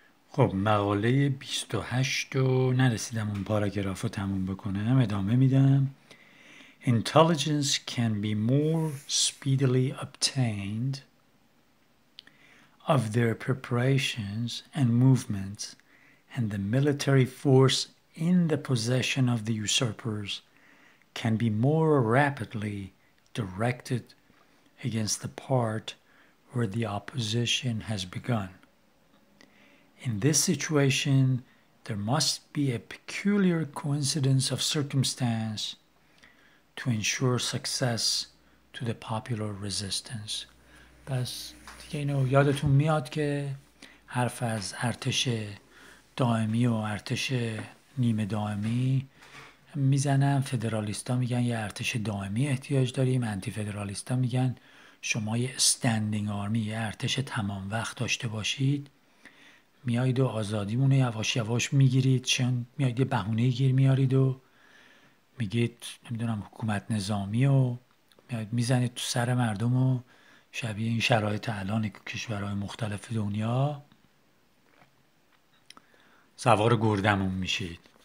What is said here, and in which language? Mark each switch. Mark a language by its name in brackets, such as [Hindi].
[Persian] خب مقاله 28 رو نرسیدم اون پاراگراف رو تموم بکنم، ادامه میدم. [English] Intelligence can be more speedily obtained of their preparations and movements, and the military force in the possession of the usurpers can be more rapidly directed against the part where the opposition has begun. In this situation, there must be a peculiar coincidence of circumstance to ensure success to the popular resistance. [Persian] پس دیگه اینو یادتون میاد که حرف از ارتش دائمی و ارتش نیمه دائمی میزنن. فدرالیستا میگن یه ارتش دائمی احتیاج داریم، انتی فدرالیستا میگن شما یه استندینگ آرمی، یه ارتش تمام وقت داشته باشید، میایید و آزادیمون رو یواش یواش میگیرید، چون میایید یه بهونه گیر میارید و میگید نمیدونم حکومت نظامی و میایید میزنید تو سر مردم و شبیه این شرایط الان کشورهای مختلف دنیا سوار گردمون میشید.